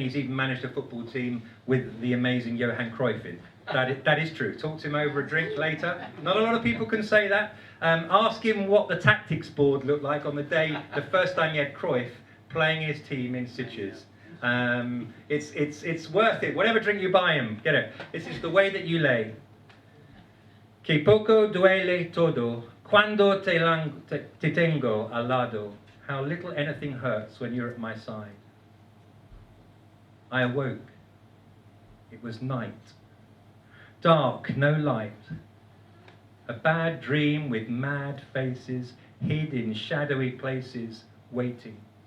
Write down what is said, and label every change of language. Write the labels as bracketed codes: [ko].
[en] He's even managed a football team with the amazing Johan Cruyff in. That is true. Talk to him over a drink later. Not a lot of people can say that. Ask him what the tactics board looked like on the first time he had Cruyff playing his team in Sitges. It's worth it. Whatever drink you buy him, get it. This is the way that you lay. [es] Que poco duele todo cuando te tengo al lado. [en] How little anything hurts when you're at my side. I awoke. It was night. Dark, no light. A bad dream with mad faces, hid in shadowy places, waiting.